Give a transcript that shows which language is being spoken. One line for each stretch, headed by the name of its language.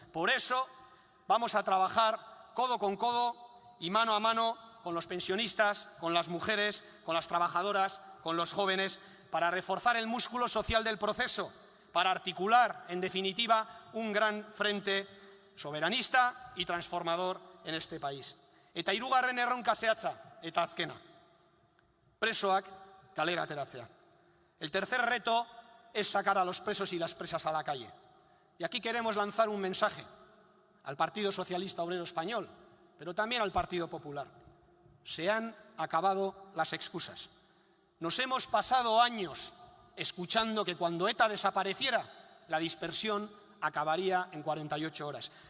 Spanish: Por eso vamos a trabajar codo con codo y mano a mano con los pensionistas, con las mujeres, con las trabajadoras, con los jóvenes, para reforzar el músculo social del proceso, para articular, en definitiva, un gran frente soberanista y transformador en este país.
Basque: Eta hirugarren erronka zehatza, eta azkena, presoak kalera ateratzea.
Spanish: El tercer reto es sacar a los presos y las presas a la calle. Y aquí queremos lanzar un mensaje al Partido Socialista Obrero Español, pero también al Partido Popular. Se han acabado las excusas. Nos hemos pasado años escuchando que cuando ETA desapareciera, la dispersión acabaría en 48 horas.